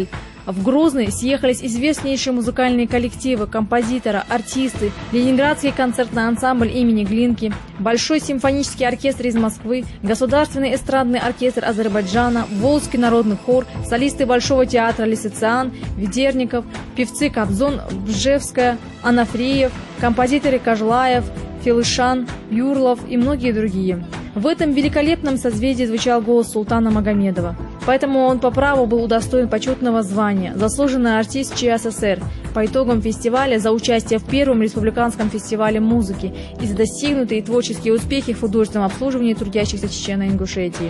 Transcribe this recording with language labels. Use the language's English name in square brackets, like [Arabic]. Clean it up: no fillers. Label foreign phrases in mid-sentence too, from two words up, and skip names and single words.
[Russian] В Грозный съехались известнейшие музыкальные коллективы, композиторы, артисты, Ленинградский концертный ансамбль имени Глинки, Большой симфонический оркестр из Москвы, Государственный эстрадный оркестр Азербайджана, Волжский народный хор, солисты Большого театра Лисициан, Ведерников, певцы Кобзон, Бжевская, Анафриев, композиторы Кожлаев, Филышан, Юрлов и многие другие. В этом великолепном созвездии звучал голос султана Магомедова. Поэтому он по праву был удостоен почетного звания «Заслуженный артист ЧССР» по итогам фестиваля за участие в первом республиканском фестивале музыки и за достигнутые творческие успехи в художественном обслуживании трудящихся Чечено-Ингушетии.